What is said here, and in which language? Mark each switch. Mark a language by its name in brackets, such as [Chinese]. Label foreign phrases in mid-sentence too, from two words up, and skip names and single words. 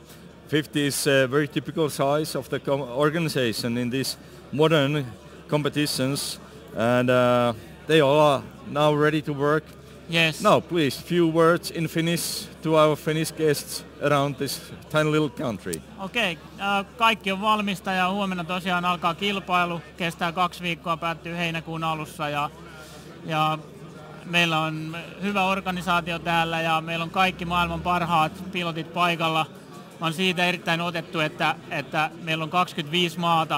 [English] 50 is a very typical size of the organization in these modern competitions, and they all are now ready to work. Yes. Now, please, few words in Finnish to our Finnish guests around this tiny little country. [Finnish] Okei, kaikki on valmista ja huomenna tosiaan alkaa kilpailu, kestää 2 viikkoa, päättyy heinäkuun alussa ja meillä on hyvä organisaatio täällä ja meillä on kaikki maailman parhaat pilotit paikalla. Mä oon siitä erittäin otettu, että meillä on 25 maata.